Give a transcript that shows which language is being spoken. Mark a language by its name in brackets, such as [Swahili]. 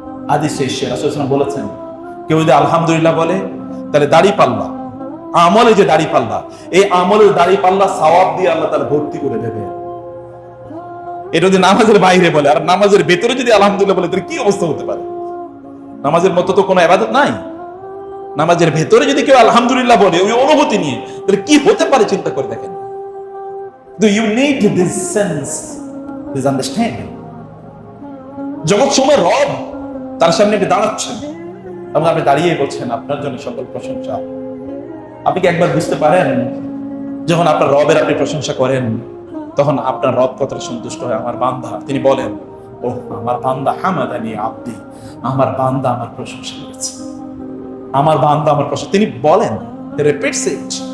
[Bangla] হাদিসে এসেছে রাসূল সাল্লাল্লাহু আলাইহি ওয়াসাল্লাম বলেছেন, কেউ যদি আলহামদুলিল্লাহ বলে, তাহলে দাড়ি পাল্লা, আমলে যে দাড়ি পাল্লা, এই আমলের দাড়ি পাল্লা সওয়াব দিয়ে আল্লাহ তাআলা ভর্তি করে দেবে। এটা যদি নামাজের বাইরে বলে, আর নামাজের ভেতরে যদি আলহামদুলিল্লাহ বলে, তাহলে কি অবস্থা হতে পারে? নামাজের মতো তো কোনো ইবাদত নাই। নামাজের ভেতরে যদি কেউ আলহামদুলিল্লাহ বলে ওই অনুভূতি নিয়ে, তাহলে কি হতে পারে চিন্তা করে দেখেন। [English] Do you need this sense, this understanding? [Bangla] জগৎ সময় রব, তার সামনে আপনি দাঁড়াচ্ছেন এবং আপনি দাঁড়িয়ে বলছেন আপনার জন্য সকল প্রশংসা, আপনি কি একবার বুঝতে পারেন যখন আপনার রবের আপনি প্রশংসা করেন তখন আপনার রব কতটা সন্তুষ্ট হয়? আমার বান্দা, তিনি বলেন, ও আমার বান্দা [Arabic] হামাদানি আব্দি, [Bangla] আমার বান্দা আমার প্রশংসা করেছে, আমার বান্দা আমার প্রশংসা, তিনি বলেন, [English] Repeats it.